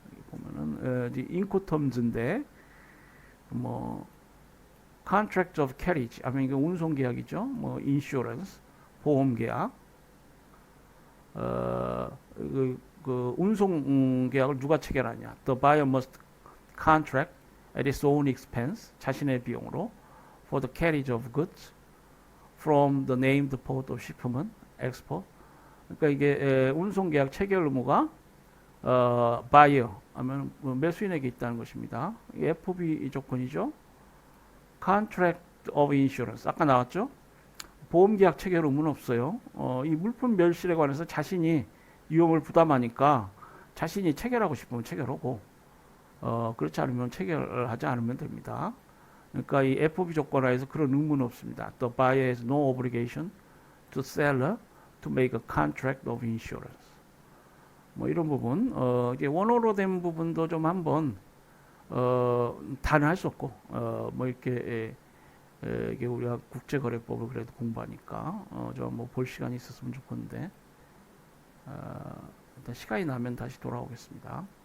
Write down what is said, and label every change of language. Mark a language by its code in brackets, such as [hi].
[ko] 보면은 인코텀즈인데 뭐 [en] contract of carriage [ko] 하면 이게 운송 계약이죠. 뭐 insurance 보험 계약. 그 운송 계약을 누가 체결하냐? [en] The buyer must contract at its own expense [ko] 자신의 비용으로 [en] for the carriage of goods from the named port of shipment, export. [ko] 그러니까 이게 운송 계약 체결 의무가 buyer 하면 매수인에게 있다는 것입니다. FOB 조건이죠. [en] Contract of Insurance [ko] 아까 나왔죠. 보험계약 체결 의무는 없어요. 이 물품 멸실에 관해서 자신이 위험을 부담하니까 자신이 체결하고 싶으면 체결하고 그렇지 않으면 체결하지 않으면 됩니다. 그러니까 이 FOB 조건하에서 그런 의무는 없습니다. [en] The buyer has no obligation to seller to make a contract of insurance. [ko] 뭐 이런 부분, 이게 원어로 된 부분도 좀 한번 다는 할 수 없고, 뭐 이렇게 이게 우리가 국제거래법을 그래도 공부하니까 좀 뭐 볼 시간이 있었으면 좋겠는데 일단 시간이 나면 다시 돌아오겠습니다.